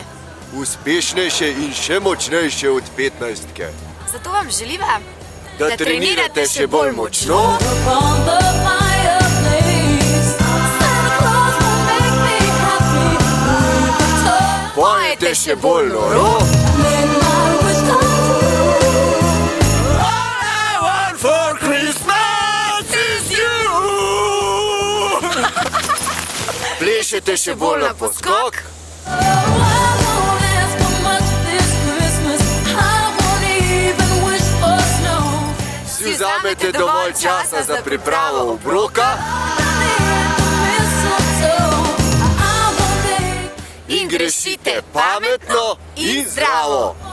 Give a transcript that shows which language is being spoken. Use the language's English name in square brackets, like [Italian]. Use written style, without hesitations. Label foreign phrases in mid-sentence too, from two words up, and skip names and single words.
[Slovenian] Uspešnejše in še močnejše od 15-ke. Zato vam želiva, Da trenirate še bolj močno, pojete še bolj noro. [English] All I want for Christmas is you. [Slovenian] Plešete še bolj na poskok. Si vzamete dovolj časa za pripravo obroka in grešite pametno in zdravo.